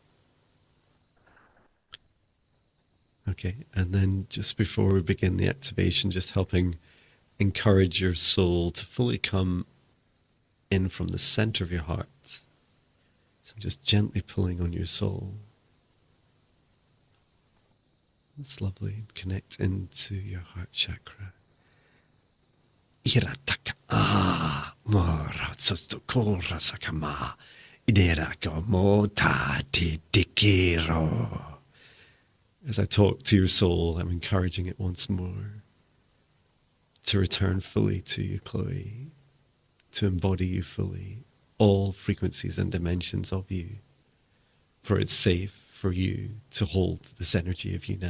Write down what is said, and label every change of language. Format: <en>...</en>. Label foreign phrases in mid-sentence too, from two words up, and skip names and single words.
<en>Okay, and then just before we begin the activation, just helping encourage your soul to fully come in from the center of your heart. So I'm just gently pulling on your soul. That's lovely. Connect into your heart chakra. Irataka mora sostokora sakama ideraka mota dikiro. As I talk to your soul, I'm encouraging it once more to return fully to you, Chloe, to embody you fully, all frequencies and dimensions of you, for it's safe for you to hold this energy of you now.</en>